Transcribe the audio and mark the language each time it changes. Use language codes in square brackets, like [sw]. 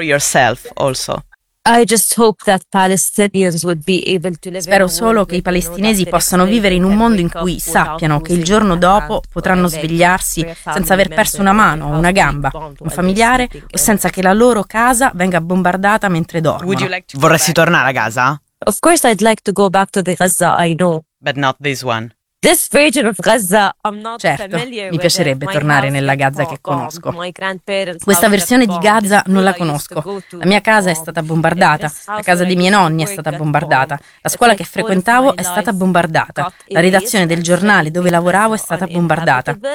[it] Spero solo che i palestinesi possano vivere in un mondo in cui sappiano che il giorno dopo potranno svegliarsi senza aver perso una mano, una gamba, un familiare o senza che la loro casa venga bombardata mentre dormono. Vorresti tornare a Gaza? [en] Of course I'd like to go back to the Gaza I know. But not this one. This region of Gaza, [it] certo, mi piacerebbe tornare nella Gaza che conosco. Questa versione di Gaza non la conosco. La mia casa è stata bombardata, la casa dei miei nonni è stata bombardata, la scuola che frequentavo è stata bombardata, la redazione del giornale dove lavoravo è stata bombardata.